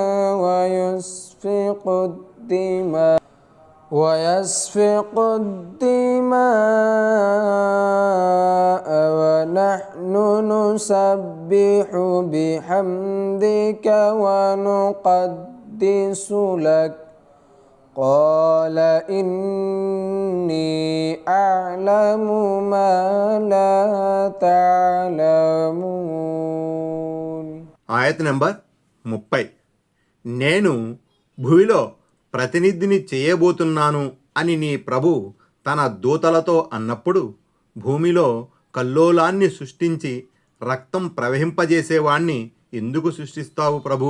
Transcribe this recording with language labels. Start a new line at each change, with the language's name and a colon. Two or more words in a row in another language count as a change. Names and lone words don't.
Arabic: ويسفك الدماء ونحن نسبح بحمدك ونقدس لك قال إني أعلم ما لا تعلمون.
Telugu: ఆయత్ నంబర్ 30. నేను భూమిలో ప్రతినిధిని చేయబోతున్నాను అని నీ ప్రభు తన దూతలతో అన్నప్పుడు, భూమిలో కల్లోలాన్ని సృష్టించి రక్తం ప్రవహింపజేసేవాణ్ణి ఎందుకు సృష్టిస్తావు ప్రభు?